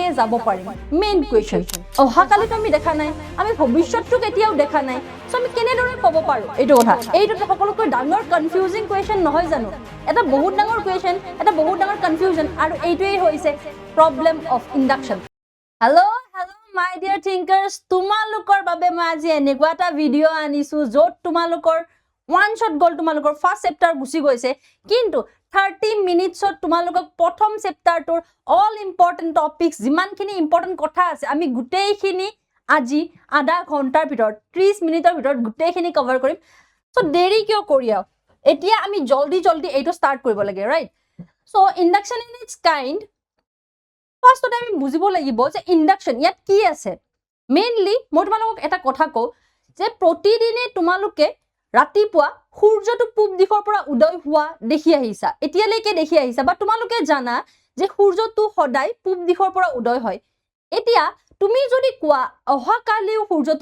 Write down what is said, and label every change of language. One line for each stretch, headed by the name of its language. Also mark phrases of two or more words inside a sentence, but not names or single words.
Assamese: যাব পাৰিম
English: main question
Assamese: অহাকালিতো আমি দেখা নাই আমি ভৱিষ্যতটো কেতিয়াও দেখা নাই সো আমি কেনেদৰে ক'ব পাৰো এইটো কথা এইটো সকলোকৈ ডাঙৰ
English: confusing question
Assamese: নহয় জানো এটা বহুত ডাঙৰ কোৱেশ্চন এটা বহুত ডাঙৰ কনফিউজন আৰু এইটোৱেই হৈছে
English: problem of induction
Assamese: হেল্ল'
English: my dear thinkers
Assamese: তোমালোকৰ বাবে মই আজি এনেকুৱা এটা ভিডিও আনিছো যত তোমালোকৰ
English: one shot goal
Assamese: তোমালোকৰ ফাৰ্স্ট চেপ্টাৰ গুছি গৈছে কিন্তু 30 মিনিটছত তোমালোকক প্ৰথম চেপ্টাৰটোৰ
English: all important topics
Assamese: যিমানখিনি ইম্পৰ্টেন্ট কথা আছে আমি গুটেইখিনি আজি আধা ঘণ্টাৰ ভিতৰত 30 মিনিটৰ ভিতৰত গুটেইখিনি কভাৰ কৰিম সো দেৰি কিয় কৰিয়া এতিয়া আমি জলদি এইটো স্টাৰ্ট কৰিব লাগে
English: right so induction in its kind
Assamese: ফাৰ্স্ট আমি বুজিব লাগিব যে ইন্ডাকচন ইয়াত কি আছে মেইনলি মই তোমালোকক এটা কথা কও যে প্ৰতিদিনে তোমালোকে ৰাতিপুৱা সূৰ্যটো পূব দিশৰ পৰা উদয় হোৱা দেখি আহিছা এতিয়ালৈকে দেখি আহিছা বা তোমালোকে জানা যে সূৰ্যটো সদায় পূব দিশৰ পৰা উদয় হয় এতিয়া তুমি যদি কোৱা অহাকালিও সূৰ্যটো